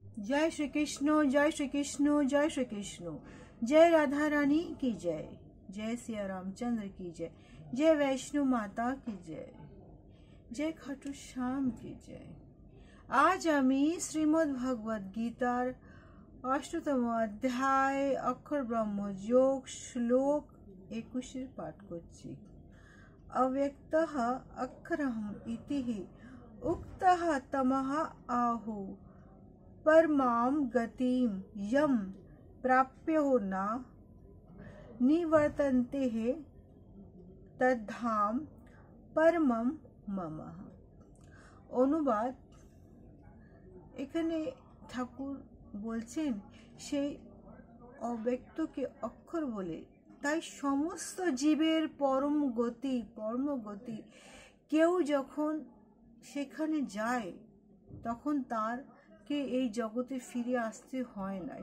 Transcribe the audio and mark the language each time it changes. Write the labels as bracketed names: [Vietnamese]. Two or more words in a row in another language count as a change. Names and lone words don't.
[Hindi] जय श्री कृष्ण, जय श्री कृष्ण, जय श्री कृष्ण। जय राधा रानी की जय, जय सिया रामचंद्र की जय, जय वैष्णो माता की जय, जय खाटू श्याम की जय। [Bangla] আজ আমি श्रीमद् भगवद गीतार 8তম অধ্যায় অক্ষর ব্রহ্মযোগ শ্লোক 21 পাঠ করছি। [Sanskrit] अव्यक्तः अक्षरहम् इति उक्तः तमः आहु परमां गतिं यं प्राप्यो न निवर्तन्ते तद्धाम परमं मम। [Bangla] অনুবাদ, এখানে ঠাকুর বলছেন সেই অব্যক্তকে অক্ষর বলে, তাই সমস্ত জীবের পরম গতি কেউ যখন সেখানে যায় তখন তারকে এই জগতে ফিরে আসতে হয় না।